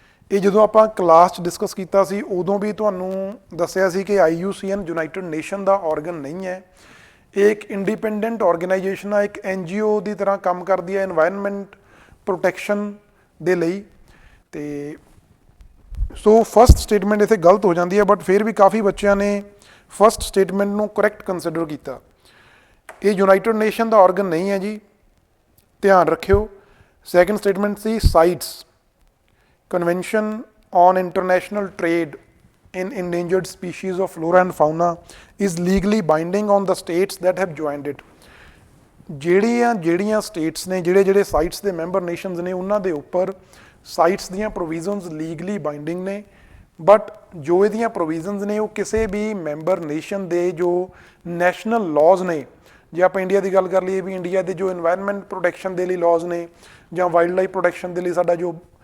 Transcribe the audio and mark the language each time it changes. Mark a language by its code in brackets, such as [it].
[pa] ਇਹ ਜਦੋਂ ਆਪਾਂ ਕਲਾਸ 'ਚ ਡਿਸਕਸ ਕੀਤਾ ਸੀ ਉਦੋਂ ਵੀ ਤੁਹਾਨੂੰ ਦੱਸਿਆ ਸੀ ਕਿ IUCN ਯੂਨਾਈਟਿਡ ਨੇਸ਼ਨ ਦਾ ਆਰਗਨ ਨਹੀਂ ਹੈ, ਇਹ ਇੱਕ ਇੰਡੀਪੈਂਡੈਂਟ ਆਰਗੇਨਾਈਜੇਸ਼ਨ ਆ, ਇੱਕ NGO ਦੀ ਤਰ੍ਹਾਂ ਕੰਮ ਕਰਦੀ ਹੈ ਇਨਵਾਇਰਨਮੈਂਟ ਪ੍ਰੋਟੈਕਸ਼ਨ ਦੇ ਲਈ। ਤੇ ਸੋ ਫਸਟ ਸਟੇਟਮੈਂਟ ਇੱਥੇ ਗਲਤ ਹੋ ਜਾਂਦੀ ਹੈ, ਬਟ ਫਿਰ ਵੀ ਕਾਫੀ ਬੱਚਿਆਂ ਨੇ ਫਸਟ ਸਟੇਟਮੈਂਟ ਨੂੰ ਕਰੈਕਟ ਕੰਸੀਡਰ ਕੀਤਾ। ਇਹ ਯੂਨਾਈਟਿਡ ਨੇਸ਼ਨ ਦਾ ਆਰਗਨ ਨਹੀਂ ਹੈ ਜੀ, ਧਿਆਨ ਰੱਖਿਓ। [en] Second statement ਸੀ CITES convention on international trade in endangered species of flora and fauna is legally binding on the states that have joined it। [pa] ਜਿਹੜੀਆਂ status ਨੇ ਜਿਹੜੇ ਸਾਈਟਸ ਦੇ ਮੈਂਬਰ ਨੇਸ਼ਨਸ ਨੇ ਉਹਨਾਂ ਦੇ ਉੱਪਰ ਸਾਈਟਸ ਦੀਆਂ ਪ੍ਰੋਵੀਜ਼ਨਸ ਲੀਗਲੀ ਬਾਈਂਡਿੰਗ ਨੇ, ਬਟ ਜੋ ਇਹਦੀਆਂ ਪ੍ਰੋਵੀਜ਼ਨਸ ਨੇ ਉਹ ਕਿਸੇ ਵੀ ਮੈਂਬਰ ਨੇਸ਼ਨ ਦੇ ਜੋ ਨੈਸ਼ਨਲ ਲਾਜ਼ ਨੇ, ਜੇ ਆਪਾਂ ਇੰਡੀਆ ਦੀ ਗੱਲ ਕਰ ਲਈਏ ਵੀ ਇੰਡੀਆ ਦੇ ਜੋ ਇਨਵਾਇਰਨਮੈਂਟ ਪ੍ਰੋਟੈਕਸ਼ਨ ਦੇ ਲਈ ਲਾਜ਼ ਨੇ ਜਾਂ ਵਾਈਲਡ ਲਾਈਫ ਪ੍ਰੋਟੈਕਸ਼ਨ ਦੇ ਲਈ ਸਾਡਾ ਜੋ